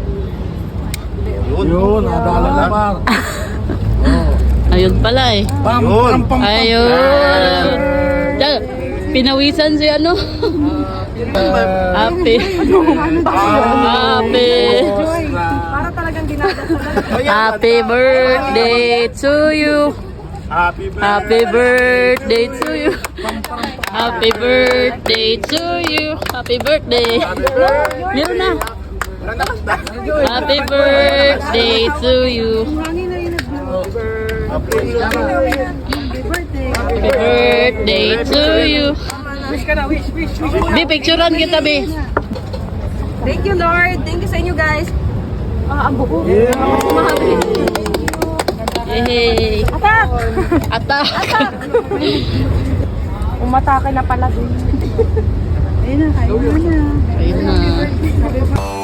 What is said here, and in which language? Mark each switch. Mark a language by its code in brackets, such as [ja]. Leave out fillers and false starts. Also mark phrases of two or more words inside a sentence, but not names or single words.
[tl] Yun, nadala na par. ayun pala eh. Yun. Ayun. Diyan, pinawisan si ano. [en] Happy. Happy. [tl] Para talagang dinadasalan. [en] Happy birthday to you. Happy birthday to you. Happy birthday to you. Happy birthday. Meron na. Happy birthday to you. [tl] Hangin na yun nag-blow. [en] Happy birthday to you. [tl] Wish ka na, wish. Bi, picturean kita, Bi. [en] Thank you, Lord. Thank you [tl] sa inyo, [en] guys. [tl] Ah, ang buko. Yay. Atak! Atak. Umatake na pala dun. Ayun na, kayo na. Ayun na.